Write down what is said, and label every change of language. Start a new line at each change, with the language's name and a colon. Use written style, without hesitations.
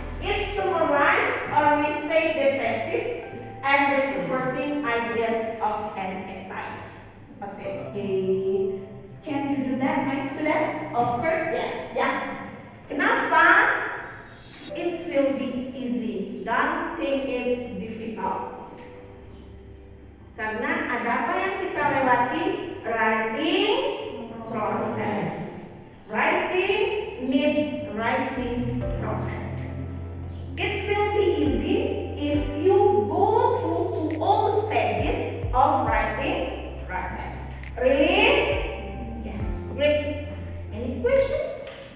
English: It summarize or restate the thesis and the supporting ideas of an essay.
Indonesian: Seperti
English: okay. Can you do that, my student? Of course, yes.
Indonesian: Ya. Kenapa?
English: It will be easy. Don't think it difficult.
Indonesian: Karena ada apa yang kita lewati?
English: Writing process. Writing needs writing process. It will be easy if you go through to all stages of writing process. Really? Yes. Great. Any questions?